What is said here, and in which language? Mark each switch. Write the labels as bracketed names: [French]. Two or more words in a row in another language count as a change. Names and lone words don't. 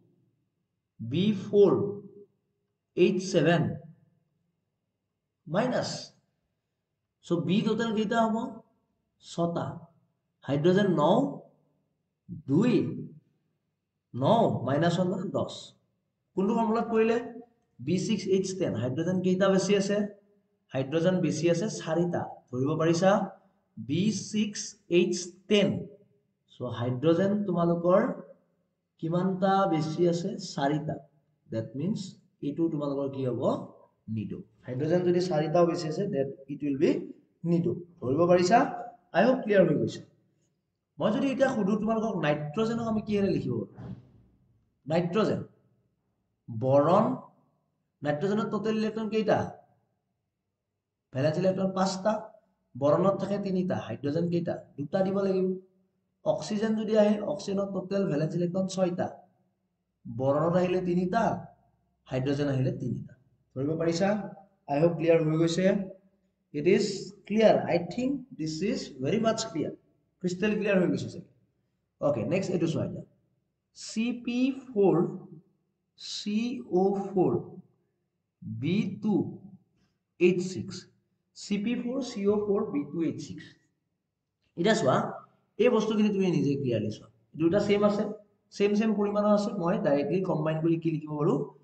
[Assamese] B4 H7 [English] minus so [Assamese] B টোটাল কেইটা হ'ব 6টা হাইড্রোজেন 9 2 9 মাইনাস 1 মানে 10 কোনটো ফর্মুলাত কৰিলে B6H10 হাইড্রোজেন কেইটা বেছি আছে হাইড্রোজেন বেছি আছে 4টা ধৰিব পাৰিছা B6H10 [English] so hydrogen [Assamese] তোমালোকৰ কিমানটা বেছি আছে 4টা [English] that means [Assamese] এটো তোমালোকৰ কি হ'ব নিডো হাইড্রোজেন যদি 4টাও বেছি আছে [English] that it will be [Assamese] নিডো ধৰিব পাৰিছা [English] I hope clear [Assamese] হৈ গৈছে মই যদি এটা খুদু তোমালোকক নাইট্ৰজেনক আমি কিহেৰে লিখিব নাইট্ৰজেন বৰন নাইট্ৰজেনৰ [English] total electron [Assamese] কেইটা [English] valence electron [Assamese] 5টা বৰণত থাকে 3টা হাইড্ৰজেন কেইটা দুটা দিব লাগিব অক্সিজেন যদি আহে অক্সিজেনৰ [English] total valence electron [Assamese] 6টা বৰণত আহিলে 3টা হাইড্ৰজেন আহিলে 3টা ধৰিব পাৰিছা [English] I hope clear [Assamese] হৈ গৈছে [English] it is clear I think this is very much clear crystal clear [Assamese] হৈ গৈছে [English] okay next [Assamese] এটো চোৱা যা CP4 CO4 B2H6 CP4 CO4 B2H6 এটা চোৱা এই বস্তুখিনি তুমি নিজে ক্লিয়াৰলি চোৱা দুটা সেম আছে সেম পৰিমাণৰ আছে মই [English] directly combine [Assamese] কৰি কি লিখিব পাৰো